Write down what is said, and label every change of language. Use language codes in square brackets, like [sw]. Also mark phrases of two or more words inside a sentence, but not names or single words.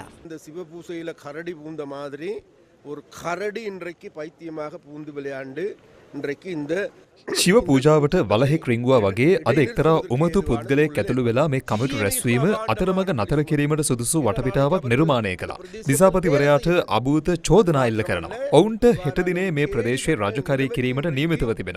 [ta] இந்த சிவபூசையில் கரடி பூந்த மாதிரி ஒரு கரடி இன்றைக்கு பைத்தியமாக பூந்து விளையாண்டு இன்றைக்கு இந்த [si] ශිව පූජාවට වලහෙක් රිංගුවා වගේ අද එක්තරා උමතු පුද්ගලයෙක් ඇතුළු වෙලා මේ කමිටු රැස්වීම අතරමඟ නතර කිරීමට සුදුසු වටපිටාවක් නිර්මාණය කළා. දිසාපතිවරයාට අභූත චෝදනා එල්ල කරනවා. ඔවුන්ට හෙට දිනේ මේ ප්‍රදේශයේ රාජකාරී කිරීමට නියමිතව තිබෙනවා.